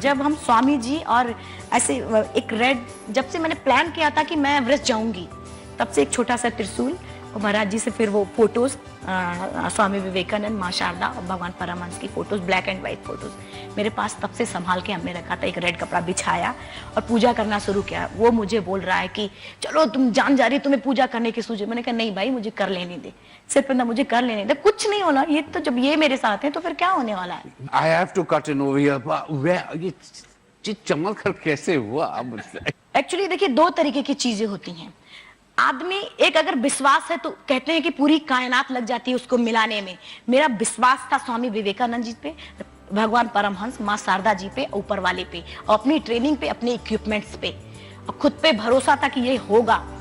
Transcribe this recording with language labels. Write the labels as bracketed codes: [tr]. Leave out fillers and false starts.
[hi] जब हम स्वामी जी और ऐसे एक रेड, जब से मैंने प्लान किया था कि मैं एवरेस्ट जाऊंगी, तब से एक छोटा सा त्रिशूल और महाराज जी से फिर वो फोटोज, स्वामी विवेकानंद, माँ शारदा और भगवान परमहंस की photos, black and white photos मेरे पास तब से संभाल के हमने रखा था। एक रेड कपड़ा बिछाया और पूजा करना शुरू किया। वो मुझे बोल रहा है कि चलो तुम जान जा रही, तुम्हें पूजा करने की सूझे। मैंने कहा नहीं भाई, मुझे कर लेने दे, सिर्फ ना मुझे कर लेने दे, कुछ नहीं होना। ये तो जब ये मेरे साथ है तो फिर क्या होने वाला है। [en] I have to cut in over here. [hi] ये चमत्कार कैसे हुआ आप मुझसे? एक्चुअली देखिए, दो तरीके की चीजें होती हैं। आदमी, एक अगर विश्वास है तो कहते हैं कि पूरी कायनात लग जाती है उसको मिलाने में। मेरा विश्वास था स्वामी विवेकानंद जी पे, भगवान परमहंस, माँ शारदा जी पे, ऊपर वाले पे, और अपनी ट्रेनिंग पे, अपने इक्विपमेंट्स पे, और खुद पे भरोसा था कि ये होगा।